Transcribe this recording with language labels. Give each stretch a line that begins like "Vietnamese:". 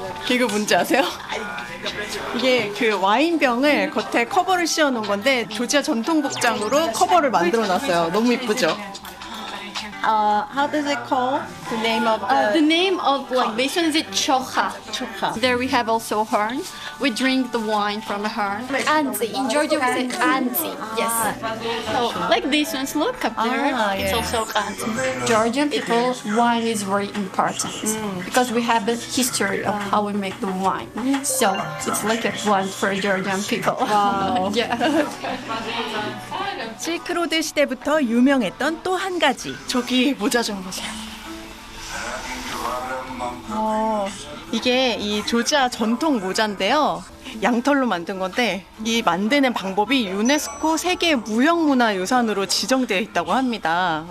Korean: 이거 뭔지 아세요? 이게 그 와인병을 겉에 커버를 씌워놓은 건데 조지아 전통 복장으로 커버를 만들어놨어요. 너무 이쁘죠?
English: How does it call? The name of The name of like this one is it chocha. Chocha. There we have also horn. We drink the wine from the horn. Anzi. In Georgia we say anzi. Yes. So like these ones, look up there. It's yeah. also anzi. Georgian people, wine is very important because we have a history of how we make the wine. So it's like a wine for Georgian people. Wow. Yeah.
Korean: 실크로드 시대부터 유명했던 또 한 가지. 저기 모자 좀 보세요. 이게 이 조지아 전통 모자인데요. 양털로 만든 건데 이 만드는 방법이 유네스코 세계 무형문화유산으로 지정되어 있다고 합니다.